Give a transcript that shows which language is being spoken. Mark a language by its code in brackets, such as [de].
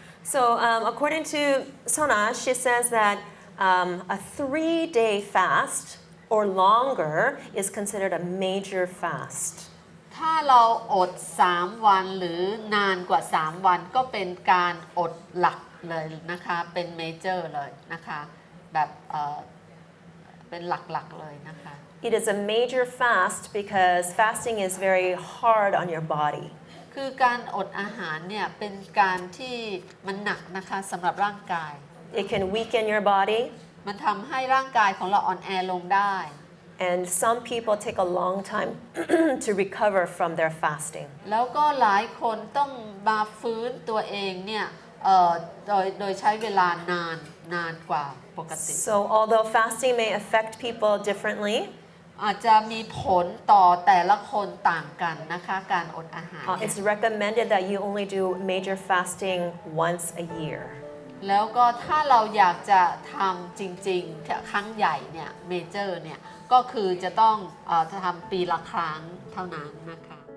[en] So according to Sona, she says that a 3-day fast or longer is considered a major fast. [th] ถ้าเราอด3 วันหรือนานกว่า3 วันก็เป็นการอดหลักเลยนะคะเป็นเมเจอร์เลยนะคะแบบเป็นหลักๆเลยนะคะ [en] It is a major fast because fasting is very hard on your body. [th] คือการอดอาหารเนี่ยเป็นการที่มันหนักนะคะสำหรับร่างกาย [en] It can weaken your body, [th] มันทำให้ร่างกายของเราอ่อนแอลงได้ [en] and some people take a long time to recover from their fasting. [th] แล้วก็หลายคนต้องมาฟื้นตัวเองเนี่ยโดยใช้เวลานานกว่าปกติ [en] So although fasting may affect people differently, [th] อาจจะมีผลต่อแต่ละคนต่างกันนะคะการอดอาหารเนี่ย [en] it's recommended that you only do major fasting once a year. [th] แล้วก็ถ้าเราอยากจะทำจริงๆครั้งใหญ่เนี่ยเมเจอร์เนี่ยก็คือจะต้องทำปีละครั้งเท่านั้นนะคะ